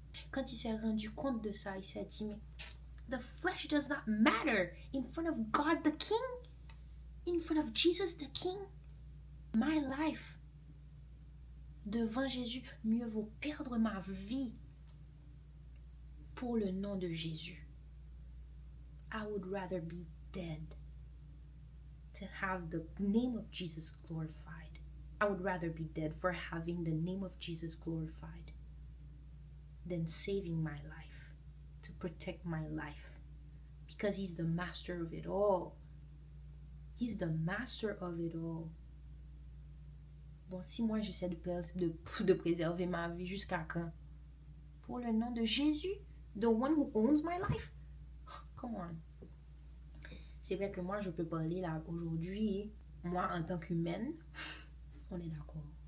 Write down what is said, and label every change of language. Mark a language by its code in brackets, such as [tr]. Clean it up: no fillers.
[fr] Quand il s'est rendu compte de ça, il s'est dit, mais [en] the flesh does not matter in front of God the King, in front of Jesus the King. My life. [fr] Devant Jésus, mieux vaut perdre ma vie pour le nom de Jésus. [en] I would rather be dead to have the name of Jesus glorified. I would rather be dead for having the name of Jesus glorified than saving my life, to protect my life. Because he's the master of it all. He's the master of it all. [fr] Bon, si moi j'essaie de préserver ma vie jusqu'à quand? Pour le nom de Jésus, [en] the one who owns my life? Come on. [fr] C'est vrai que moi, je peux parler là aujourd'hui, moi en tant qu'humaine, on est d'accord.